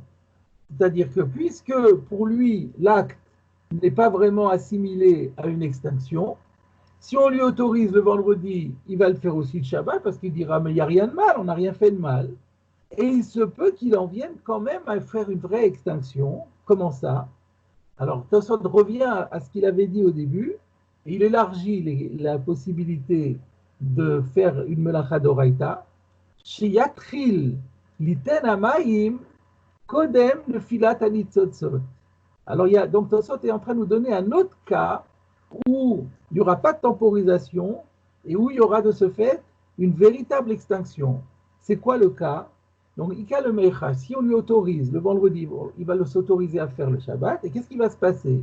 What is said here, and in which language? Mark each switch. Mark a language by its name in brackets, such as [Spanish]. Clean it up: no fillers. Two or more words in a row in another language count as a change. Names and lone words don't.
[French] C'est-à-dire que puisque pour lui, l'acte n'est pas vraiment assimilé à une extinction, si on lui autorise le vendredi, il va le faire aussi le Shabbat parce qu'il dira mais il n'y a rien de mal, on n'a rien fait de mal. Et il se peut qu'il en vienne quand même à faire une vraie extinction. Comment ça? Alors, Tosfot revient à ce qu'il avait dit au début, et il élargit la possibilité de faire une [Hebrew] מלאכה דאורייתא. שיצטרך ליתן המים קודם נפילת הניצוצות. [French] Alors, donc Tosfot est en train de nous donner un autre cas où il n'y aura pas de temporisation et où il y aura de ce fait une véritable extinction. C'est quoi le cas? Donc, [Hebrew] איכא למיחש, [French] si on lui autorise le vendredi, il va s'autoriser à faire le Shabbat, et qu'est-ce qui va se passer?